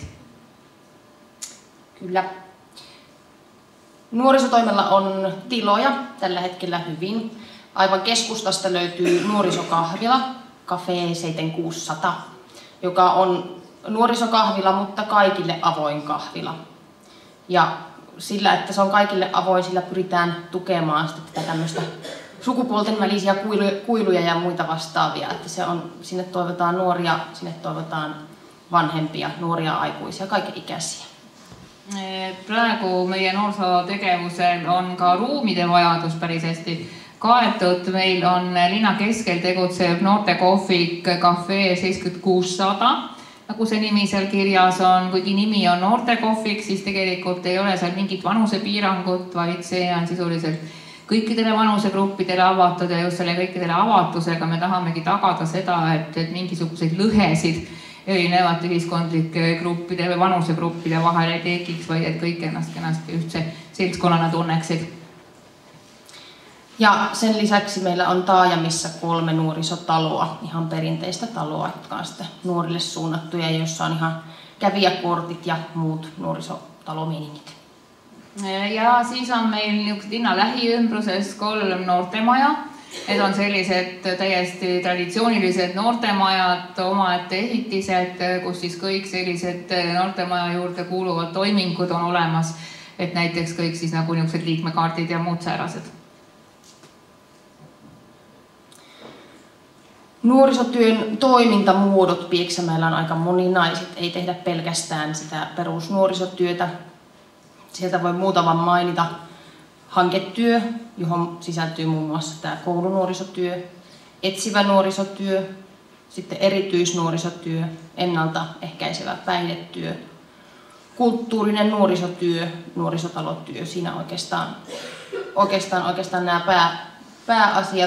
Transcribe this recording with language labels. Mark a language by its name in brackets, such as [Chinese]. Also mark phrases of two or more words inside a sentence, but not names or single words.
[Finnish] Kyllä. Nuorisotoimella on tiloja tällä hetkellä hyvin. Aivan keskustasta löytyy nuorisokahvila, Café 7600, joka on nuorisokahvila, mutta kaikille avoin kahvila. Ja sillä, että se on kaikille avoin, sillä pyritään tukemaan sitä tämmöistä sukupuolten välisiä kuiluja ja muita vastaavia. Että se on, sinne toivotaan nuoria, sinne toivotaan vanhempia, nuoria aikuisia, kaikenikäisiä. [Estonian] Praegu meie noorsootegevusel on ka ruumide vajadus päris hästi kaetud. Meil on linna keskel tegutsev noortekohvik Café 7600, nagu see nimi seal kirjas on. Kuigi nimi on noortekohvik, siis tegelikult ei ole seal mingit vanusepiirangut, vaid see on sisuliselt kõikidele vanusegruppidele avatud ja just selle kõikidele avatusega me tahamegi tagada seda, et mingisuguseid lõhesid erinevate ühiskondlike gruppide või vanusegruppide vahel ei tekiks, vaid et kõik ennast kenasti ühtse seltskonnana tunneksid. [Finnish] Ja sen lisäksi meillä on taajamissa 3 nuorisotaloa, ihan perinteistä taloa, jotka on sitten nuorille suunnattuja, joissa on ihan kävijäkortit ja muut nuorisotalomiiningit. [Estonian] Ja siis on meil niisugused linna lähiümbruses 3 noortemaja. Need on sellised täiesti traditsioonilised noortemajad, omaette ehitised, kus siis kõik sellised noortemaja juurde kuuluvad toimingud on olemas. Et näiteks kõik siis nagu niisugused liikmekaardid ja muud säärased. [Finnish] Nuorisotyön toimintamuodot Pieksämäellä on aika moninaiset. Ei tehdä pelkästään sitä perusnuorisotyötä. Sieltä voi muutaman mainita. Hanketyö, johon sisältyy muun muassa tämä koulunuorisotyö, etsivä nuorisotyö, sitten erityisnuorisotyö, ennaltaehkäisevä päihdetyö, kulttuurinen nuorisotyö, nuorisotalotyö, siinä oikeastaan nämä pääasiat.